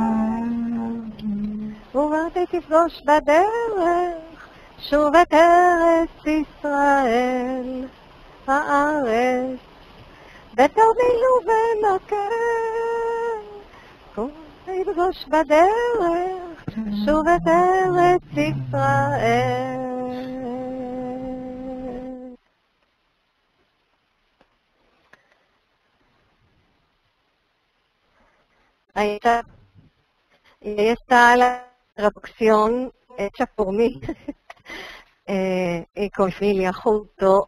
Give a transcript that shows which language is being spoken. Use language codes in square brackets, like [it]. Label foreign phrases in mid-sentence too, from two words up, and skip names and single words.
[he] ובאתי תפגוש בדרך, שוב את ארץ ישראל, הארץ, בתרמיל ובמקל. תפגוש בדרך, שוב את ארץ ישראל. [es] Ahí está la traducción hecha por mí y con familia junto.